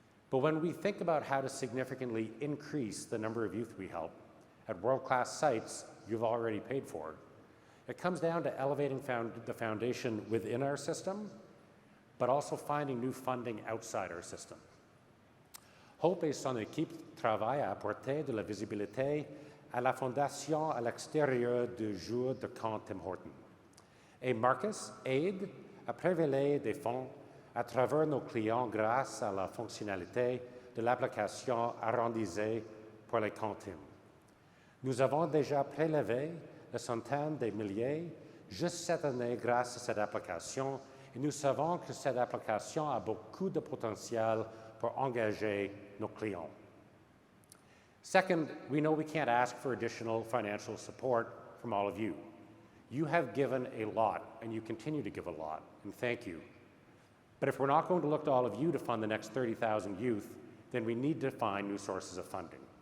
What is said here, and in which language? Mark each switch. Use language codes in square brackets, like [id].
[en] But when we think about how to significantly increase the number of youth we help at world-class sites you've already paid for, it comes down to elevating the foundation within our system, but also finding new funding outside our system. [fr] Hope et son équipe travaillent à apporter de la visibilité à la fondation à l'extérieur du jour de camp Tim Hortons. Et Marcus aide à prélever des fonds à travers nos clients grâce à la fonctionnalité de l'application arrondissée pour les camps Tim. Nous avons déjà prélevé des centaines de milliers juste cette année grâce à cette application et nous savons que cette application a beaucoup de potentiel pour engager nos clients. [en] Second, we know we can't ask for additional financial support from all of you. You have given a lot, and you continue to give a lot, and thank you. But if we're not going to look to all of you to fund the next 30,000 youth, then we need to find new sources of funding.